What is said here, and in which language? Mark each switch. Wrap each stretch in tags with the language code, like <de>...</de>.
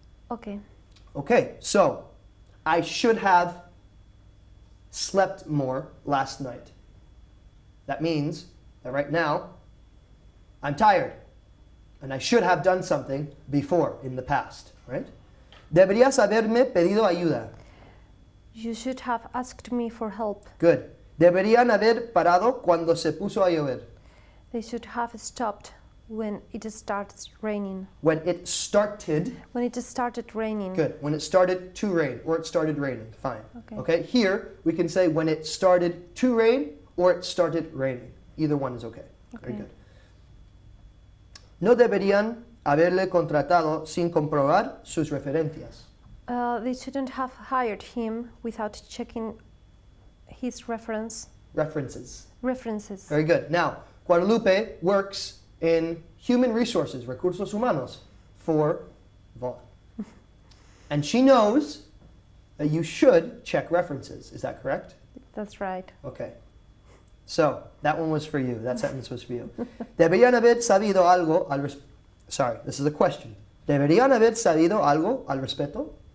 <en>Okay. Okay, so I should have slept more last night. That means that right now I'm tired. And I should have done something before in the past, right?</en> <es>Deberías haberme pedido ayuda.</es> <en>You should have asked me for help. Good.</en> <es>Deberían haber parado cuando se puso a llover.</es> <en>They should have stopped when it starts raining. When it started. When it started raining. Good. When it started to rain or it started raining. Fine. Okay. Here we can say when it started to rain or it started raining. Either one is okay. Very good.</en> <es>No deberían haberle contratado sin comprobar sus referencias.</es> <en>They shouldn't have hired him without checking his References. references. Very good. Now, Guadalupe works in human resources,</en> <es>recursos humanos,</es> <en>for Vaughn. And she knows that you should check references. Is that correct? That's right. Okay. So, that one was for you. That sentence was for you.</en> <es>Deberían haber sabido algo al</es> <en>Sorry, this is a question.</en> <es>¿Deberían haber sabido algo al respecto?</es>